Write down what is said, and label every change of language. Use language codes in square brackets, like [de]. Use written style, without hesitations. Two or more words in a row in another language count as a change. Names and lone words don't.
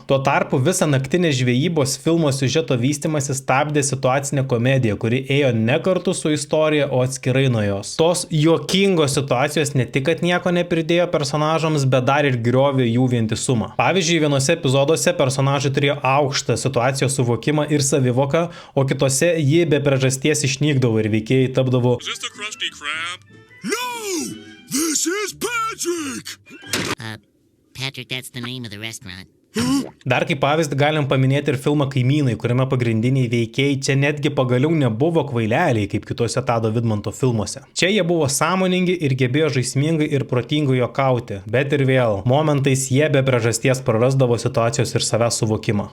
[lt] Tuo tarpu visą naktinę žvejybos filmo siužeto vystymąsi stabdė situacinė komedija, kuri ėjo ne kartu su istorija, o atskirai nuo jos. Tos juokingos situacijos ne tik, kad nieko nepridėjo personažams, bet dar ir griovė jų vientisumą. Pavyzdžiui, vienose epizoduose personažai turėjo aukštą situacijos suvokimą ir savivoką, o kitose ji be priežasties išnykdavo ir veikėjai tapdavo [en] No! This is Patrick! Patrick, that's the name of the restaurant. [lt] Dar kaip pavyzdį galim paminėti ir filmą Kaimynai, kuriame pagrindiniai veikėjai čia netgi pagaliau nebuvo kvaileliai, kaip kitose Tado Vidmanto filmuose. Čia jie buvo sąmoningi ir gebėjo žaismingai ir protingai juokauti, bet ir vėl, momentais jie be priežasties prarasdavo situacijos ir savęs suvokimą.